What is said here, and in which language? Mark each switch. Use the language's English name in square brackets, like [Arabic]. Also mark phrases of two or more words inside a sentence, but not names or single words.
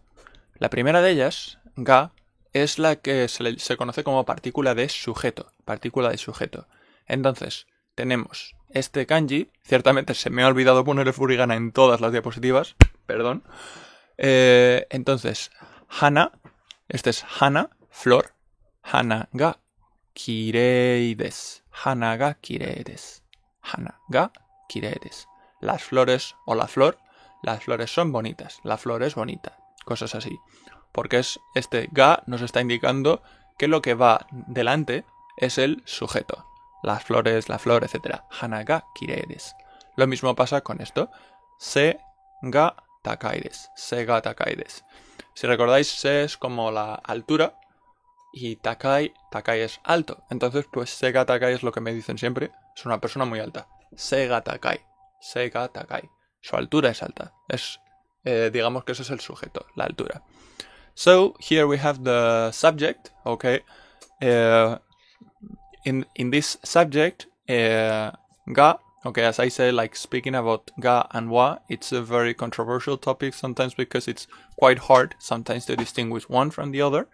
[Spanish] La primera de ellas, ga, es la que se conoce como partícula de sujeto. Entonces, tenemos este kanji. Ciertamente se me ha olvidado poner el furigana en todas las diapositivas. Perdón. Entonces, hana. Este es hana, flor. [Japanese] 花が綺麗です. 花が綺麗です。花が綺麗です. [Spanish] Las flores o la flor. Las flores son bonitas. La flor es bonita. Cosas así. Porque este ga nos está indicando que lo que va delante es el sujeto. Las flores, la flor, etc. [Japanese] 花が綺麗です. [Spanish] Lo mismo pasa con esto. [Japanese] 背が高いです. 背が高いです. [Spanish] Si recordáis, se es como la altura y takai es alto. Entonces, pues [Japanese] 背が高い [Spanish] es lo que me dicen siempre. Es una persona muy alta. [Japanese] 背が高い. [Spanish] Su altura es alta. Digamos que eso es el sujeto, la altura. [English] So, here we have the subject, okay? In this subject, ga, okay, as I said, like speaking about ga and wa, it's a very controversial topic sometimes because it's quite hard sometimes to distinguish one from the other.